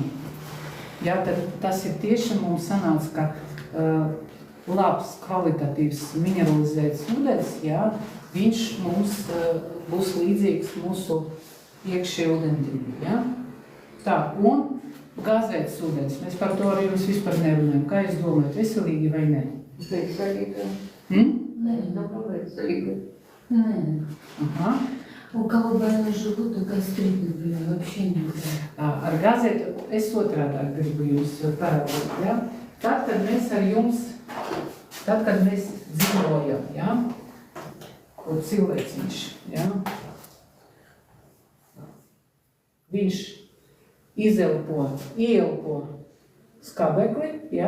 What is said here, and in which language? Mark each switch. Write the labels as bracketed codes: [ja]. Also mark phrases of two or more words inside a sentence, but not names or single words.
[lv] Jā, tad tas ir tiešām mums sanāca, ka labs, kvalitatīvs, mineralizēts ūdens, jā, viņš mums būs līdzīgs mūsu iekšēji ūdentiņu, jā. Tā, un gazēts ūdens. Mēs par to arī jums vispār nerunājam. Kā jūs domājat, veselīgi vai ne? Veselīgi. Nē, nav veselīgi. [ru] Ага. У кого больной желудок, гастрит, например, вообще нельзя. [lv] Ar gazētu es otrādāk gribu jums parādīt, ja? Tad, kad mēs ar jums, tad, kad mēs dzīvojam, ja? Ko cilvēciņš, ja? Viņš ieelpo skābekli, ja?